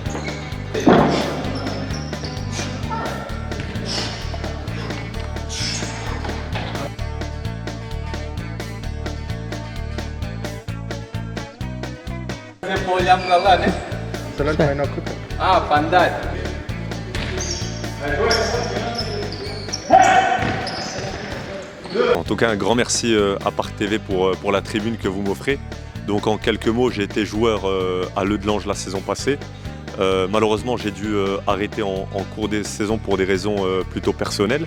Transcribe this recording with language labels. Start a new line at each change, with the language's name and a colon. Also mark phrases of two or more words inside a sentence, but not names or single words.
Portuguese: Você pode olhar para lá, né? Ah, para andar.
French: En tout cas, un grand merci à Parc TV pour la tribune que vous m'offrez. Donc en quelques mots, j'ai été joueur à Leideleng la saison passée. Malheureusement, j'ai dû arrêter en cours des saisons pour des raisons plutôt personnelles.